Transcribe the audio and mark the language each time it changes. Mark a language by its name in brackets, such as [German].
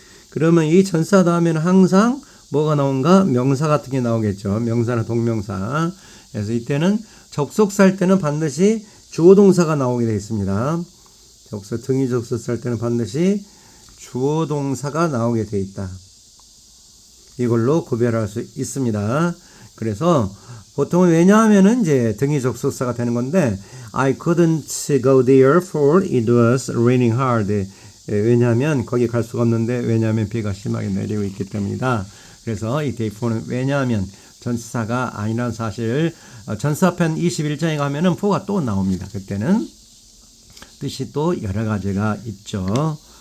[Korean] 그러면 이 전사 다음에는 항상 뭐가 나온가? 명사 같은 게 나오겠죠. 명사나 동명사. 그래서 이때는 접속사일 때는 반드시 주어 동사가 나오게 되어 있습니다. 등위 접속사일 때는 반드시 주어 동사가 나오게 되어 있다. 이걸로 구별할 수 있습니다. 그래서 보통은 왜냐하면은 이제 등위 접속사가 되는 건데 [English] I couldn't go there for it was raining hard. [Korean] 왜냐하면 거기 갈 수가 없는데 왜냐하면 비가 심하게 내리고 있기 때문이다. 그래서 이 day for는 왜냐하면 전치사가 아니라는 사실 전사편 21장에 가면은 for가 또 나옵니다. 그때는 뜻이 또 여러 가지가 있죠.